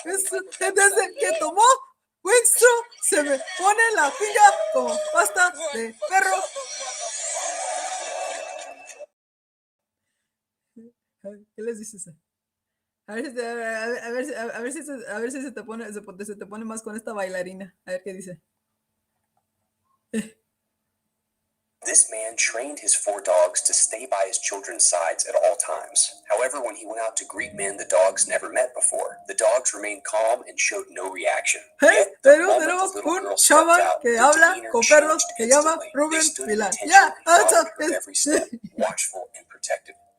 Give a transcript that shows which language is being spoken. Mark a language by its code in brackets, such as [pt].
[es] Desde que tomó Winston se me pone la pinga como pasta de perro. ¿Qué les dices? A ver, a ver si se te pone más con esta bailarina. A ver qué dice. [en] This man trained his 4 dogs to stay by his children's sides at all times. However, when he went out to greet men the dogs never met before, the dogs remained calm and showed no reaction. [es] Hey, pero tenemos un chaval que habla con perros que llama Rubén Milán. Ya, [en] every step, watchful and protective.